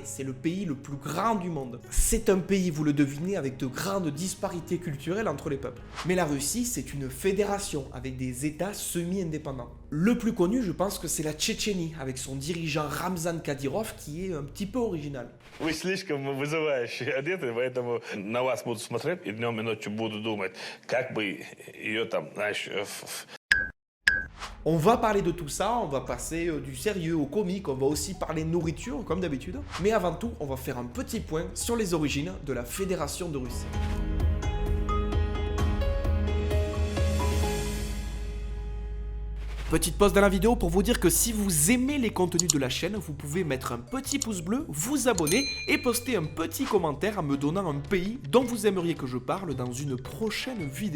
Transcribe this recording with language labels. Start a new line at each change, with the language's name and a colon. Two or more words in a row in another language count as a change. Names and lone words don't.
French: C'est le pays le plus grand du monde. C'est un pays, vous le devinez, avec de grandes disparités culturelles entre les peuples. Mais la Russie, c'est une fédération avec des États semi-indépendants. Le plus connu, je pense que c'est la Tchétchénie, avec son dirigeant Ramzan Kadyrov qui est un petit peu original.
Russian: Вы слишком вызывающе одеты, поэтому на вас буду смотреть и днем и ночью буду думать, как бы ее там, знаешь,
French: On va parler de tout ça, on va passer du sérieux au comique, on va aussi parler nourriture comme d'habitude. Mais avant tout, on va faire un petit point sur les origines de la Fédération de Russie. Petite pause dans la vidéo pour vous dire que si vous aimez les contenus de la chaîne, vous pouvez mettre un petit pouce bleu, vous abonner et poster un petit commentaire en me donnant un pays dont vous aimeriez que je parle dans une prochaine vidéo.